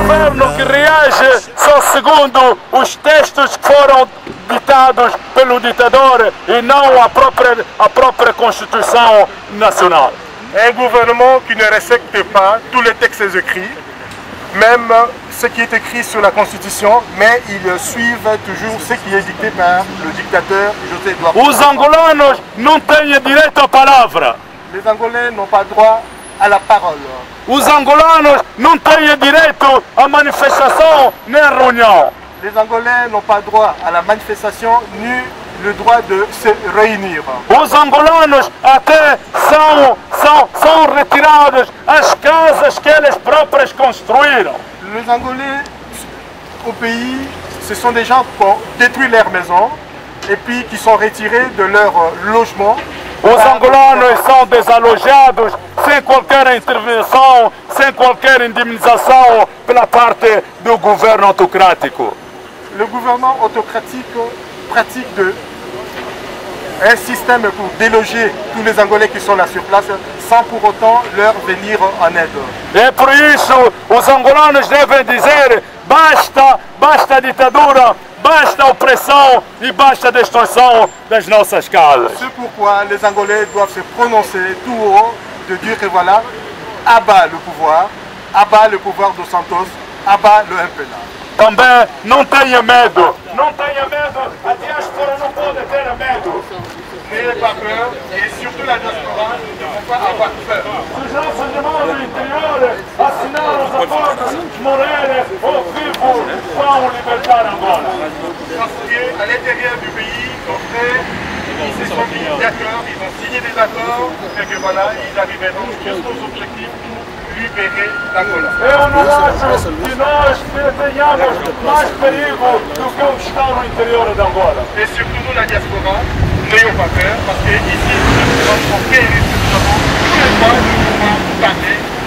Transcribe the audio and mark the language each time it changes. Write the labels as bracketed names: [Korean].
[Portuguese] Governo que reage só segundo os textos que foram ditados pelo ditador e não a própria Constituição nacional. [French] Un gouvernement qui ne respecte pas tous les textes écrits, même ce qui est écrit sur la Constitution, mais ils suivent toujours ce qui est dicté par le dictateur José Eduardo. [Portuguese] Os angolanos não têm direito à palavra. [French] Les Angolais n'ont pas droit à la parole. [Portuguese] Os angolanos não têm direito à manifestação nem reunião. [French] Les Angolais n'ont pas droit à la manifestation ni le droit de se réunir. [Portuguese] Os angolanos até são retirados as casas que eles próprios construíram. [French] Les Angolais au pays, ce sont des gens qui ont détruit leurs maisons et puis qui sont retirés de leur logement. [Portuguese] Os angolanos são desalojados sem qualquer intervenção, sem qualquer indemnização pela parte do governo autocrático. [French] Le gouvernement autocratique pratique un système pour déloger tous les Angolais qui sont là sur place sans pour autant leur venir en aide. [Portuguese] É por isso os angolanos devem dizer basta a ditadura, basta a opressão e basta a destruição das nossas casas. [French] C'est pourquoi les Angolais doivent se prononcer tout haut, de dire que voilà, abat le pouvoir dos Santos, abat le MPLA. [Portuguese] Também não tenha medo, a diáspora não pode ter medo. [French] N'ayez pas peur, et surtout la diaspora ne devons pas avoir peur. [Portuguese] Os nossos irmãos do interior assinaram os acordos de Moreira ao vivo vão libertar Angola. [French] Parce qu'à l'intérieur du pays, ils se sont mis d'accord, ils ont signé des accords, et que voilà, ils arriveront jusqu'aux objectifs pour libérer l'Angola. [Portuguese] Eu não acho que nós tenhamos mais perigo do que o que está no interior de Angola. [French] Et surtout nous, la diaspora, n'ayons pas peur, parce qu'ici, nous sommes en paix et nous avons tous les droits de pouvoir parler.